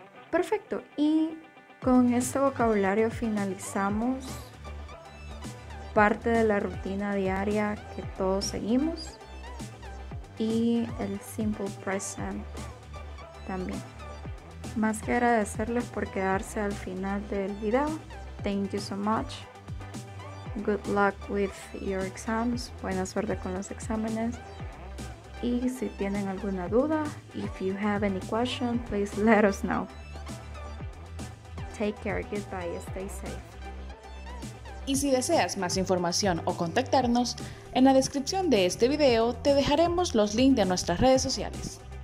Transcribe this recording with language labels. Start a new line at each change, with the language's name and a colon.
Spanish: Perfecto. Y con este vocabulario finalizamos parte de la rutina diaria que todos seguimos y el simple present también. Más que agradecerles por quedarse al final del video.
English: Thank you so much. Good luck with your exams.
Spanish: Buena suerte con los exámenes. Y si tienen alguna duda,
English: if you have any question, please let us know. Take care. Goodbye. Stay safe.
Spanish: Y si deseas más información o contactarnos, en la descripción de este video te dejaremos los links de nuestras redes sociales.